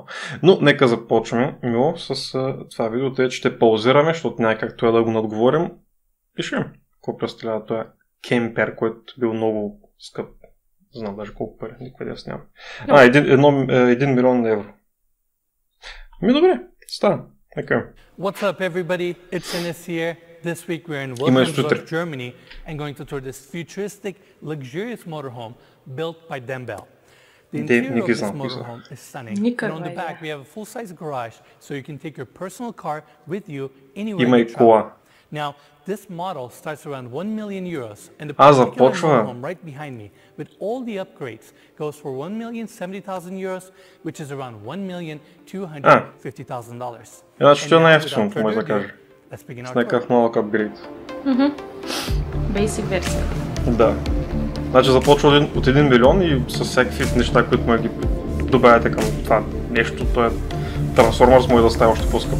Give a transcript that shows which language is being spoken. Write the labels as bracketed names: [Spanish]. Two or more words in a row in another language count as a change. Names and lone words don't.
[Bulgarian] Но нека започваме, Мило, с това видео, тъй че ще паузираме, защото няма как това да го надговорим. Пишем какво представлява това кемпер, който бил много скъп. Знам даже колко пари, никой да снямам. 1 милион евро. Добре, стана. Нека. [English] What's up, everybody? It's Enes here. This week we're in Wilhelmsburg, Germany, and going to tour this futuristic, luxurious motorhome built by Dembel. The interior of this motorhome is stunning, and on the back we have a full-size garage, so you can take your personal car with you anywhere you travel. Now, this model starts around 1 million euros, and the particular motorhome right behind me, with all the upgrades, goes for 1,070,000 euros, which is around $1,250,000. [Bulgarian] Значи ще е най-ефтиното, може да кажа. С някакъв малък апгрейд. Basic версия. Да. Значи започва от 1 милион и с всякакви неща, които може да ги добавяте към това нещо. То е Transformers, може да става още по-скъп.